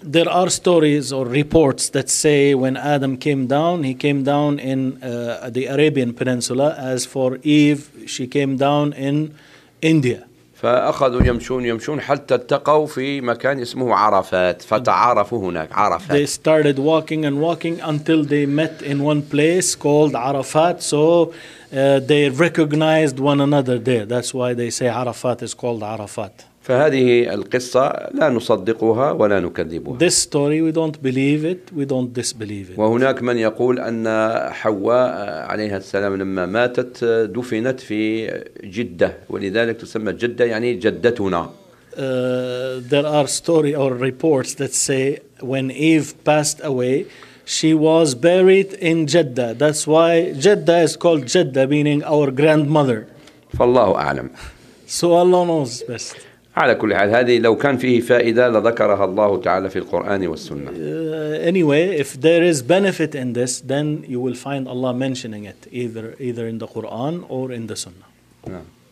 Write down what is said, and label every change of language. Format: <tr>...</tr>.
<en>There are stories or reports that say when Adam came down, he came down in the Arabian Peninsula. As for Eve, she came down in India.</en> <ar>فأخذوا يمشون حتى التقوا في مكان اسمه عرفات فتعارفوا هناك عرفات.</ar> <en>They started walking and walking until they met in one place called Arafat. So they recognized one another there. That's why they say Arafat is called Arafat.</en> <ar>فهذه القصة لا نصدقها ولا نكذبها.</ar> <en>This story we don't believe it, we don't disbelieve it.</en> <ar>وهناك من يقول أن حواء عليها السلام لما ماتت دفنت في جدة ولذلك تسمى جدة يعني جدتنا.</ar> <en>There are story or reports that say when Eve passed away she was buried in Jeddah. That's why Jeddah is called Jeddah, meaning our grandmother.</en> <ar>فالله أعلم.</ar> <en>So Allah knows best.</en> <ar>على كل حال هذه لو كان فيه فائدة لذكرها الله تعالى في القرآن والسنة.</ar> <en>Anyway, if there is benefit in this, then you will find Allah mentioning it either in the Quran or in the Sunnah.</en>